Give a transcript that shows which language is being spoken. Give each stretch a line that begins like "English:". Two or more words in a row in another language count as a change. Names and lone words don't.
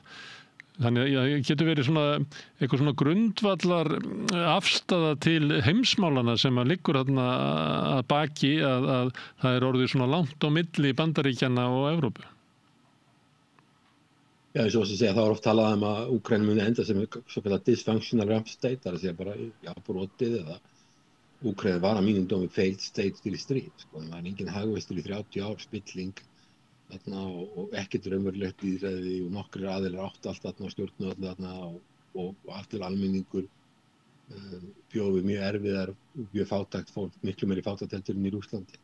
Icelandic: Þannig að það getur verið eitthvað svona grundvallar afstaða til heimsmálana sem að liggur þarna að baki að það orðið svona langt á milli Bandaríkjanna og Evrópu. Já, eins og þess að segja, þá oft talað að Úkraína muni enda sem svo kallar
English: dysfunctional ramp state,
Icelandic: það að segja bara brotið eða Úkraína var að mínum dómi
English: failed state
Icelandic: til í stríð. Það var engin hagvöxtur í 30 ár, spilling þarna og ekkert raunverulegt lýðræði og nokkrir aðilar áttu allt þarna og stjórnuðu þarna og allur almenningur bjóði mjög erfiðar, mjög fátækt fólk, miklu meiri fátækt heldur en í Rússlandi.